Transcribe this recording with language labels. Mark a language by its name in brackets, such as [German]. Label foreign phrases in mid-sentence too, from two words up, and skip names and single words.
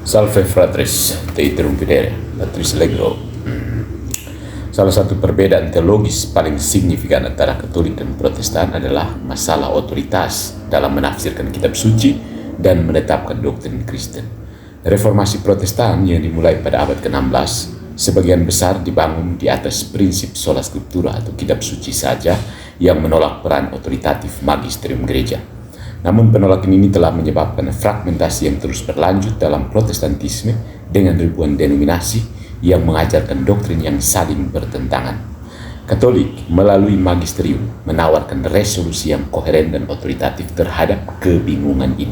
[Latin] Salve fratres, te interrumpere, latris legro. [Indonesian] Salah satu perbedaan teologis paling signifikan antara Katolik dan Protestan adalah masalah otoritas dalam menafsirkan kitab suci dan menetapkan doktrin Kristen. Reformasi Protestan yang dimulai pada abad ke-16 sebagian besar dibangun di atas prinsip [Latin] sola scriptura [Indonesian] atau kitab suci saja yang menolak peran otoritatif magisterium gereja. Namun penolakan ini telah menyebabkan fragmentasi yang terus berlanjut dalam Protestantisme dengan ribuan denominasi yang mengajarkan doktrin yang saling bertentangan. Katolik melalui magisterium menawarkan resolusi yang koheren dan otoritatif terhadap kebingungan ini.